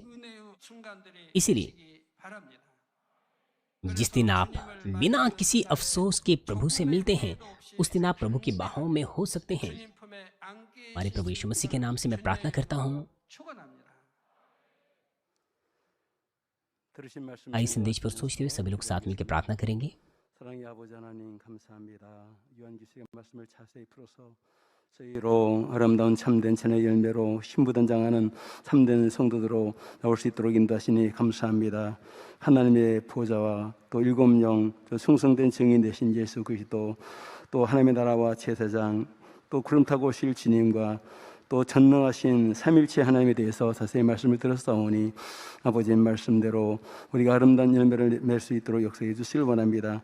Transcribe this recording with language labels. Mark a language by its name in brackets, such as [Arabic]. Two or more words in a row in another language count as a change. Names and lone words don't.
[Hindi] इसीलिए जिस दिन आप बिना किसी अफसोस के प्रभु से मिलते हैं, उस दिन आप प्रभु की बाहों में हो सकते हैं। हमारे प्रभु यीशु मसीह के नाम से मैं प्रार्थना करता हूँ। आइए संदेश पर सोचते हुए सभी लोग साथ मिलकर प्रार्थना करेंगे। [Korean] 사랑의 아버지 하나님 감사합니다. 요한계시록의 말씀을 자세히 풀어서 저희로 아름다운 참된 천의 열매로 신부단장하는 참된 성도들로 나올 수 있도록 인도하시니 감사합니다. 하나님의 보좌와 또 일곱 영, 충성된 증인 되신 예수 그리스도, 또 하나님의 나라와 제사장, 또 구름 타고 오실 주님과 또 전능하신 삼일체 하나님에 대해서 자세히 말씀을 들었사오니 아버지의 말씀대로 우리가 아름다운 열매를 맺을 수 있도록 역사해 주시길 원합니다.